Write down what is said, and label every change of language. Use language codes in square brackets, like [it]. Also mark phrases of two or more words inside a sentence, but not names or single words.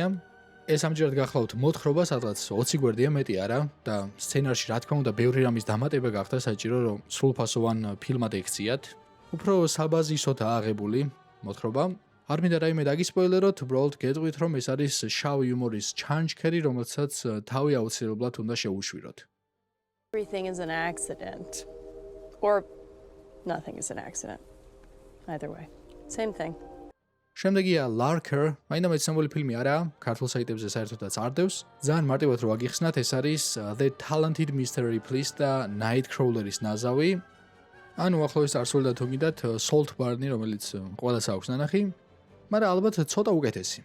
[ka] ეს ამჯერად გახლავთ მოთხრობა, სადღაც 20 გვერდია მეტი არა და სცენარში რა თქმა უნდა ბევრი რამის დამატება გახდა საჭირო რომ სრულფასოვან ფილმად ექციათ. უფრო საბაზისოდაა აღებული მოთხრობა. არ მინდა რაიმე დაგისპოილეროთ, უბრალოდ გეტყვით რომ ეს არის შავი იუმორის ჩანჩქერი, რომელსაც თავი აუცილებლად უნდა შეუშვიროთ. [en] Everything is an accident. Or nothing is an accident. Either way. Same thing. [ka] შემდეგია Larker, მაინდა მეცნობილი ფილმი არაა, ქართულ საიტებზე საერთოდაც არ დევს. ძალიან მარტივად რო აგიხსნათ, ეს არის The Talented Mr. Ripley და Nightcrawler-ის ნაზავი. ანუ ახლოეს წარსული და თუ გინდათ Salt Barn-ი, რომელიც ყველას აქვს ნანახი, მაგრამ ალბათ ცოტა უკეთესი.